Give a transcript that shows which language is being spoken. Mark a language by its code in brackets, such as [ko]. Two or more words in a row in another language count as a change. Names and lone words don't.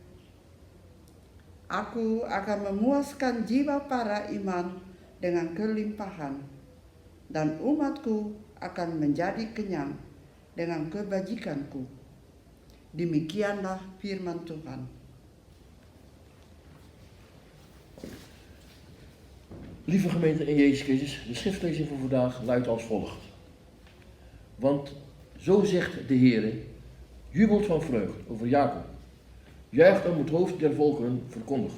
[id] Aku akan memuaskan jiwa para imam dengan kelimpahan, dan umatku akan menjadi kenyang dengan kebajikanku. Demikianlah firman Tuhan. [nl] Lieve gemeente in Jezus Christus, de schriftlezing voor vandaag luidt als volgt. Want zo zegt de Heere, jubelt van vreugd over Jacob, juicht om het hoofd der volkeren verkondigt.